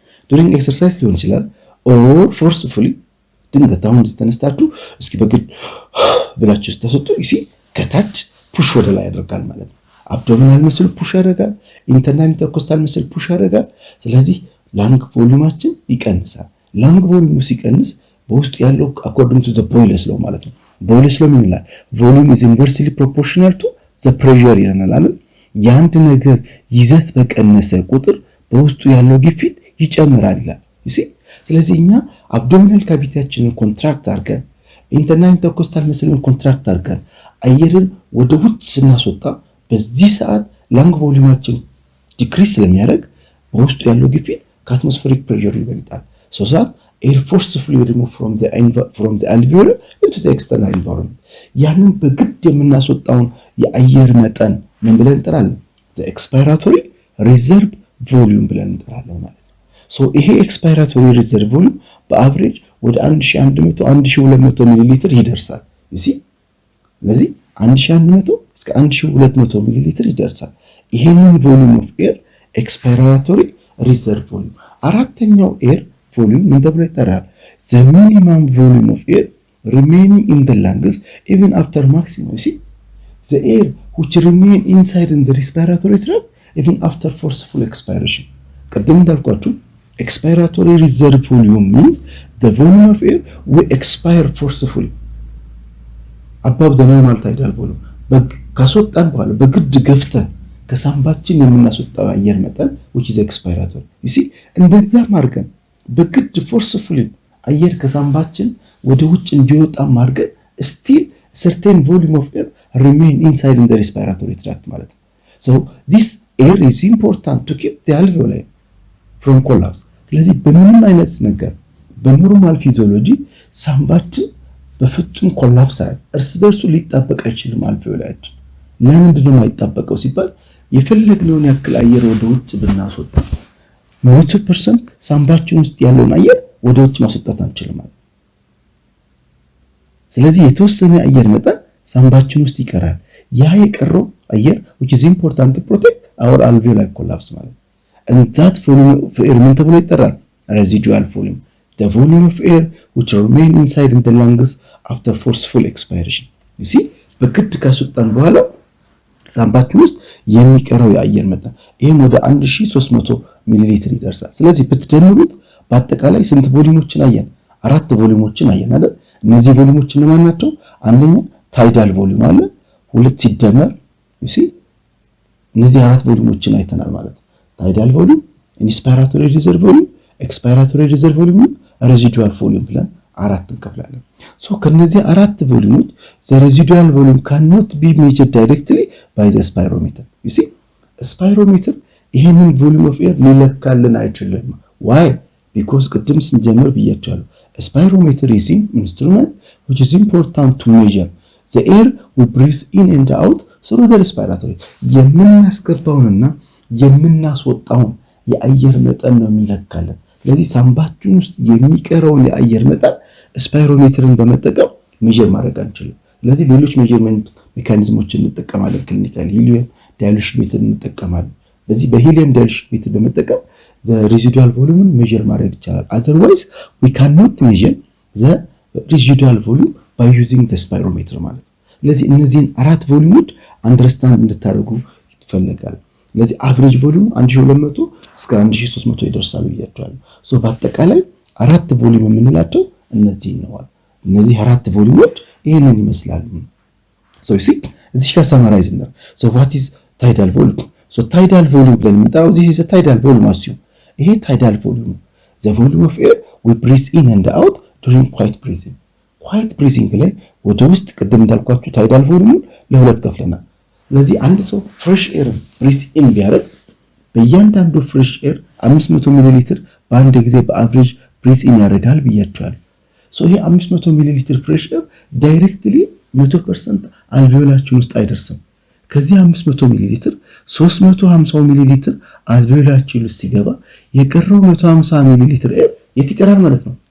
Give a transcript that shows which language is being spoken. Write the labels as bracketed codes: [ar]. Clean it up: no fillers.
[en] during exercise [am] ሊሆን ይችላል [en] or forcefully [am] ድንገት አሁን ተነስታችሁ እስኪ በግድ ብላችሁ ስታስወጡ [en] you see [am] ከታች ፑሽ ወደ ላይ ያደርጋል ማለት ነው። አብዶሚናል መስል ፑሽ ያደርጋል፣ ኢንተርናል ኢንተርኮስታል መስል ፑሽ ያደርጋል። ስለዚህ ላንግ ቮሊዩማችን ይቀንሳል። ላንግ ቮሊዩሙ ሲቀንስ በውስጥ ያለው [en] according to the Boyle's law [am] ማለት ነው። Boyle's law ምን ይላል? [en] volume is inversely proportional to the pressure [am] ይላል አይደል? የአንድ ነገር ይዘት በቀነሰ ቁጥር በውስጡ ያለው ግፊት ይጨምራል ይላል። ስለዚህ እኛ አብዶሚናል ካቪቲያችንን ኮንትራክት አድርገን ኢንተርናል ኢንተርኮስታል መስልን ኮንትራክት አድርገን አየርን ወደ ውጭ ስናስወጣ በዚህ ሰዓት ላንግ ቮሊዩማችን ዲክሪስ ስለሚያደርግ በውስጡ ያለው ግፊት ከአትሞስፌሪክ ፕሬሸሩ ይበልጣል። [en] so that air forcefully remove from the alveoli into the external environment [am] ያንን በግድ የምናስወጣውን የአየር መጠን ምን ብለን እንጠራለን? [en] the expiratory reserve volume [am] ብለን እንጠራለን ማለት ነው። so ይሄ expiratory reserve volume በአቨሬጅ ወደ 1100 1200 ሚሊ ሊትር ይደርሳል። [en] you see [am] ስለዚህ 1100 እስከ 1200 ሚሊ ሊትር ይደርሳል። ይሄንን [en] volume of air [am] ኤክስፓይራቶሪ ሪዘርቭ ቮሊዩም። አራተኛው ኤር ቮሊዩም ምን ተብሎ ይጠራል? [en] the minimum volume of air remaining in the lungs even after maximum. You see, the air which remain inside in the respiratory tract even after forceful expiration. [am] ቀደም እንዳልኳችሁ [en] expiratory reserve volume means the volume of air will expire forcefully above the normal tidal volume. [am] ካስወጣን በኋላ በግድ ገፍተን ከሳምባችን የምናስወጣው አየር መጠን [en] which is expiratory. you see, [am] እንደዛ ማርገን በግድ [en] forcefully [am] አየር ከሳምባችን ወደ ውጭ እንዲወጣ ማርገን [en] still certain volume of air remain inside in the respiratory tract [am] ማለት ነው። [en] so this air is important to keep the alveoli from collapse. [am] ስለዚህ በምንም አይነት ነገር በኖርማል ፊዚዮሎጂ ሳምባችን በፍጹም ኮላፕስ እርስ በርሱ ሊጣበቅ አይችልም። አልቬኦላችን ለምንድን ነው የማይጣበቀው ሲባል የፈለግነውን ያክል አየር ወደ ውጭ ብናስወጣ 100% ሳምባችን ውስጥ ያለውን አየር ወደ ውጭ ማስወጣት አንችልም ማለት። ስለዚህ የተወሰነ አየር መጠን ሳምባችን ውስጥ ይቀራል። ያ የቀረው አየር [en] which is important to protect our alveolar collapse [am] ማለት። [en] and that volume of air [am] ምን ተብሎ ይጠራል? [en] residual volume, the volume of air which remain inside in the lungs after forceful expiration. you see, [am] በግድ ካስወጣን በኋላ ሳምባችን ውስጥ የሚቀረው የአየር መጠን ይሄም ወደ 1300 ሚሊ ሊትር ይደርሳል። ስለዚህ ብትደምሩት በአጠቃላይ ስንት ቮሊዩሞችን አየን? 4 ቮሊዩሞችን አየን አይደል? እነዚህ ቮሊዩሞች እነማን ናቸው? አንደኛ ታይዳል ቮሊዩም አለ፣ ሁለት ሲደመር [en] you see [am] እነዚህ 4 ቮሊዩሞችን አይተናል ማለት። ታይዳል ቮሊዩም፣ ኢንስፓይራቶሪ ሪዘርቭ ቮሊዩም፣ ኤክስፓይራቶሪ ሪዘርቭ ቮሊዩም፣ ሬዚዱዋል ቮሊዩም ብለን 4 እንከፍላለን። ሶ ከነዚህ 4 ቮሊዩሞች [en] the residual volume cannot be measured directly by the spirometer. you see, spirometer [am] ይሄንን [en] volume of air [am] ሊለካልን አይችልም። [en] why? because [am] ቅድም ስንጀምር ብያችኋለሁ [en] spirometer is an instrument which is important to measure the air we breathe in and out through the respiratory. [am] የምናስገባውንና የምናስወጣውን የአየር መጠን ነው የሚለካልን። ስለዚህ ሳምባችን ውስጥ የሚቀረውን የአየር መጠን ስፓይሮሜትርን በመጠቀም ሜጀር ማድረግ አንችልም። ስለዚህ ሌሎች ሜጀርመንት ሜካኒዝሞችን እንጠቀማለን። ክሊኒካል ሂሊየም ዳይሉሽን ሜተድ እንጠቀማለን። በዚህ በሂሊየም ዳይሉሽን ሜተድ በመጠቀም [en] the residual volume measure [am] ማድረግ ይቻላል። [en] otherwise we cannot measure the residual volume by using the spirometer [am] ማለት ነው። ስለዚህ እነዚህን 4 ቮሊዩሞች አንደርስታንድ እንድታደርጉ ይፈልጋል። ስለዚህ አቨሬጅ ቮሊዩም 1200 እስከ 1300 ይደርሳል ብያቸዋለሁ። ሶ በአጠቃላይ 4 ቮሊዩም የምንላቸው እነዚህ ነው። እነዚህ 4 ቮሊዩሞች ይሄንን ይመስላሉ። ሶ ሲ እዚህ ጋር ሳማራይዝ ነው። ሶ [en] what is tidal volume? ሶ tidal volume [am] ብለን የምንጠራው [en] this is a tidal volume assume ይሄ tidal volume the volume of air we breathe in and out during quiet breathing. quiet breathing [am] ላይ ወደ ውስጥ ቅድም እንዳልኳችሁ tidal volume ለሁለት ከፍለናል። ስለዚህ አንድ ሰው ፍሬሽ ኤር ብሪዝ ኢን ቢያደርግ በእያንዳንዱ ፍሬሽ ኤር 500 ሚሊ ሊትር በአንድ ጊዜ በአቨሬጅ ብሪዝ ኢን ያደርጋል ብያችኋለሁ። ሶ ይሄ 500 ሚሊ ሊትር ፍሬሽ ኤር ዳይሬክትሊ 100% አልቬኦላችን ውስጥ አይደርስም። ከዚህ 500 ሚሊ ሊትር 350 ሚሊ ሊትር አልቬኦላችን ውስጥ ሲገባ የቀረው 150 ሚሊ ሊትር ኤር የት ይቀራል ማለት ነው?